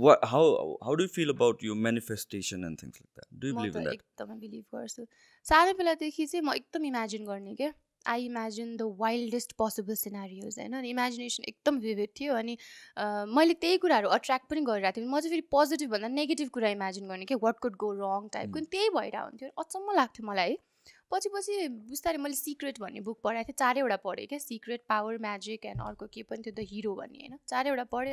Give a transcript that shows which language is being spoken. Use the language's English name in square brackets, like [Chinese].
[English] How do you feel about your manifestation and things like that? Do you believe in that? [Nepali] एकदमै believe गर्छु. सानो बेलादेखि चाहिँ म एकदम इमेजिन गर्ने क्या. [English] I imagine the wildest possible scenarios [Nepali] होइन. अनि इमेजिनेसन एकदम विभिड थियो. अनि मैले त्यही कुराहरू अट्र्याक्ट पनि गरिरहेको थिएँ. म चाहिँ फेरि पोजिटिभ भन्दा नेगेटिभ कुरा इमेजिन गर्ने कि [English] what could go wrong [Nepali] टाइपको. अनि त्यही भइरहेको हुन्थ्यो. अचम्म लाग्थ्यो मलाई है. पछि बिस्तारै मैले सिक्रेट भन्ने बुक पढाएको थिएँ. 4वटा पढेँ क्या. सिक्रेट, पावर, म्याजिक एन्ड अर्को के पनि थियो द हिरो भन्ने होइन. 4वटा पढेँ.